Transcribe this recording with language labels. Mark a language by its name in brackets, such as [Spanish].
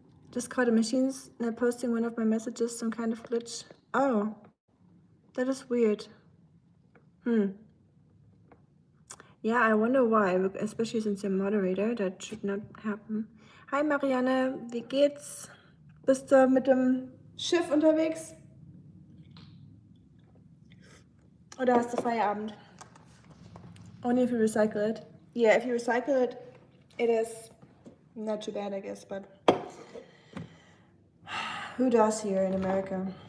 [English] Just caught a machine's not posting one of my messages, some kind of glitch. Oh, that is weird. Yeah, I wonder why, especially since you're moderator, that should not happen. [German] Hi Marianne, wie geht's? Bist du mit dem Schiff unterwegs? Oder hast du Feierabend? [English] Only if you recycle it. Yeah, if you recycle it, it is not too bad, I guess, but who does here in America?